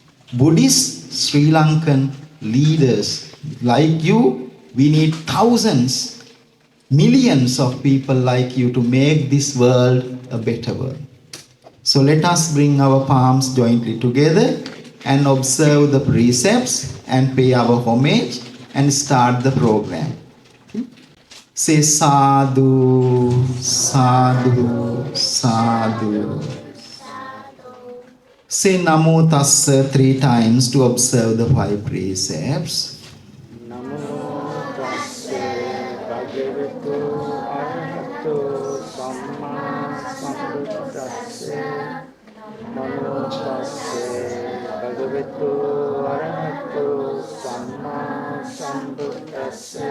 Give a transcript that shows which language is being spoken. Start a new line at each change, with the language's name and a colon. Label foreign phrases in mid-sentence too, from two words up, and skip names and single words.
English: Buddhist Sri Lankan leaders like you, we need thousands, millions of people like you to make this world a better world. So let us bring our palms jointly together and observe the precepts and pay our homage and start the program. Okay? Say
Pali: sadhu, sadhu, sadhu.
English: Say
Pali: namo tassa
English: 3 times to observe the 5 precepts.
Pali: Namo tassa bhagavato arahato samma sambuddhassa. Namo tassa bhagavato arahato samma sambuddhassa.